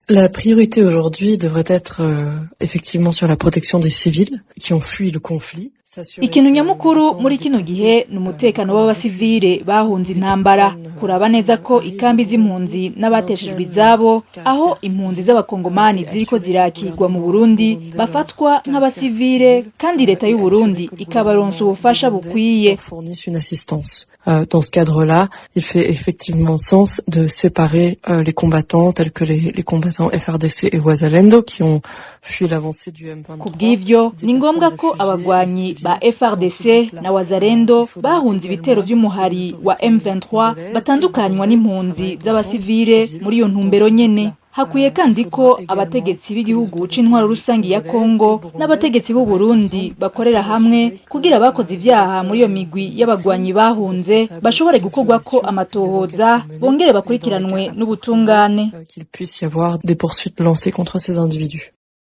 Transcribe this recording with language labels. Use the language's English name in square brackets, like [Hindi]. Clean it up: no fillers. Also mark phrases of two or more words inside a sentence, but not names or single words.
[French] La priorité aujourd'hui devrait être effectivement sur la protection des civils qui ont fui le conflit. [Rundi] Ikintu nyamukuru muri kino gihe ni umutekano w'abasivile bahunze intambara, kuraba neza ko ikambi z'impunzi n'abateshejwe izabo aho impunzi z'abakongomani ziriko zirakirwa mu Burundi bafatwa nk'abasivile kandi leta y'u Burundi ikabaronsa ubufasha bukwiye. [French] Dans ce cadre-là, il fait effectivement sens de séparer les combattants tels que les combattants FRDC et Wazalendo qui ont fui l'avancée du M23. [Rundi] Kubw'ivyo ni ngombwa ko abagwanyi ba FRDC na Wazalendo bahunze ibitero vy'umuhari wa M23 batandukanywa n'impunzi z'abasivile muri iyo ntumbero nyene. Hakwiye kandi ko abategetsi b'igihugu c'intwaro rusangi ya Kongo n'abategetsi b'u Burundi bakorera hamwe kugira abakoze ivyaha muri iyo migwi y'abagwanyi bahunze bashobore gukorwako amatohoza bongere bakurikiranwe n'ubutungane. [French] Qu'il puisse y avoir des poursuites lancées contre ces individus.